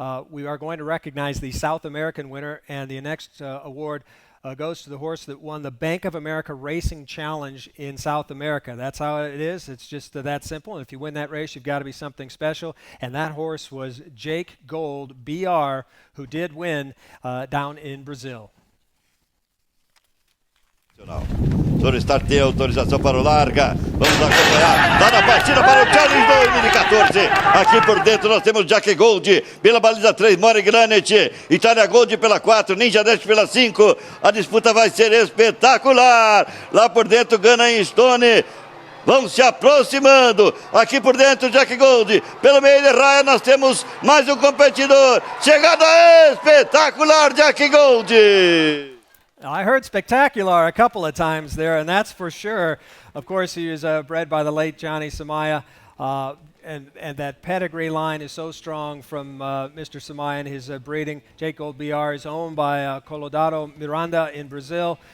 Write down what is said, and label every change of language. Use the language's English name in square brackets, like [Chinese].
[English] We are going to recognize the South American winner, and the next award goes to the horse that won the Bank of America Racing Challenge in South America. That's how it is. It's just that simple. And if you win that race, you've got to be something special. And that horse was Jake Gold, BR, who did win down in Brazil. [Portuguese] Sobre start tem autorização para o larga. Vamos acompanhar. Tá na partida para o Challenge 2014. Aqui por dentro nós temos Jack Gold pela baliza 3, More Granite, Itália Gold pela 4, Ninja Dash pela 5. A disputa vai ser espetacular. Lá por dentro Gunna Stone. vão se aproximando. Aqui por dentro, Jack Gold. Pelo meio de raia, nós temos mais um competidor. Chegada espetacular, Jack Gold. [English] I heard spectacular a couple of times there, and that's for sure. Of course, he was bred by the late Johnny Samaya, and that pedigree line is so strong from Mr. Samaya and his breeding. Jake Gold BR is owned by Colorado Miranda in Brazil.